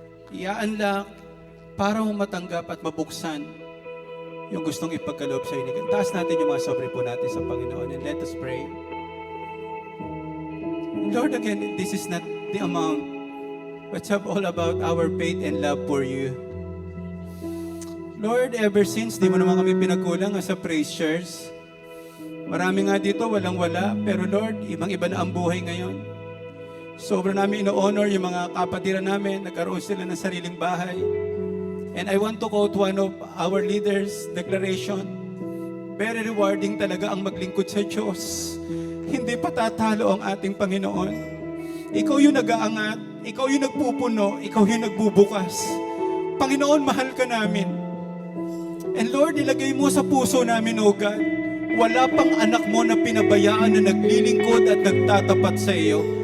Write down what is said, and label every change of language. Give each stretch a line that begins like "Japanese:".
Filipino: I-unlock para mong matanggap at mabuksan yung gustong ipagkaloob sa inyo. Taas natin yung mga sobre po natin sa Panginoon
English: and let us pray. Lord, again, this is not the amount, but it's all about our faith and love for you.
Filipino: Lord, ever since, di mo naman kami pinagkulang sa praise shares. Marami nga dito, walang-wala. Pero Lord, ibang-iba na ang buhay ngayon. Sobra namin ino-honor yung mga kapatiran namin. Nagkaroon sila ng sariling bahay.
English: And I want to quote one of our leaders' declaration.
Filipino: Very rewarding talaga ang maglingkod sa Diyos. Hindi patatalo ang ating Panginoon. Ikaw yung nag-aangat. Ikaw yung nagpupuno. Ikaw yung nagbubukas. Panginoon, mahal ka namin. And Lord, ilagay mo sa puso namin, O God, wala pang anak mo na pinabayaan na naglilingkod at nagtatapat sa iyo.